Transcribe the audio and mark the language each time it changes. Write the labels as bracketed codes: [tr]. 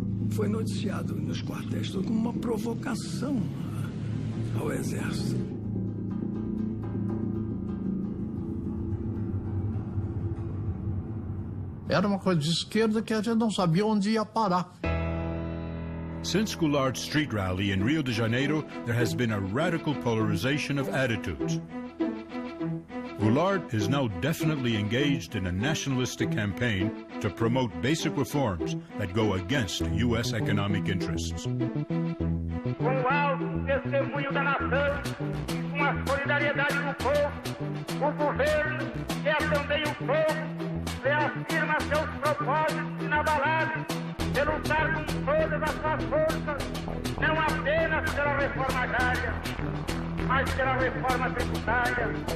[pt] Foi noticiado nos quartéis como uma provocação ao Exército. Era uma coisa de esquerda que a gente não sabia onde ia parar. [en] Since Goulard's street rally in Rio de Janeiro, there has been a radical polarization of attitudes. Goulard is now definitely engaged in a nationalistic campaign to promote basic reforms that go against U.S. economic interests. [pt] Com o alto testemunho da nação e com a solidariedade do povo, o governo, que é também o povo, reafirma seus propósitos inabaláveis de lutar com todas as suas forças, não apenas pela reforma agrária, mas pela reforma tributária,